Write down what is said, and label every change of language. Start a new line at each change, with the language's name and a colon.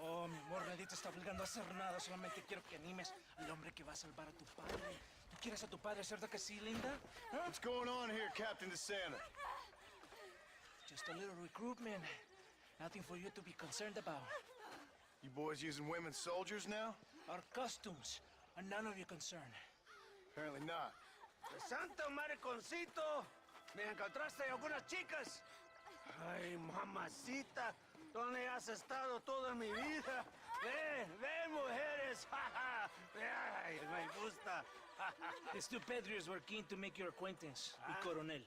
Spanish: Oh, mi amor, nadie te está obligando a hacer nada. Solamente quiero que animes al hombre que va a salvar a tu padre. ¿Tú quieres a tu padre, cierto que sí, linda? Huh?
English: What's going on here, Captain DeSanta? Just a little recruitment. Nothing for you to be concerned about. You boys using women soldiers now? Our costumes are none of your concern. Apparently not.
Spanish: ¡Santo mariconcito! ¿Me encontraste algunas chicas? Ay, mamacita, ¿dónde has estado toda mi vida? Ven, mujeres. Ay, me gusta.
English: These two patriots were keen to make your acquaintance,
Spanish: mi coronel.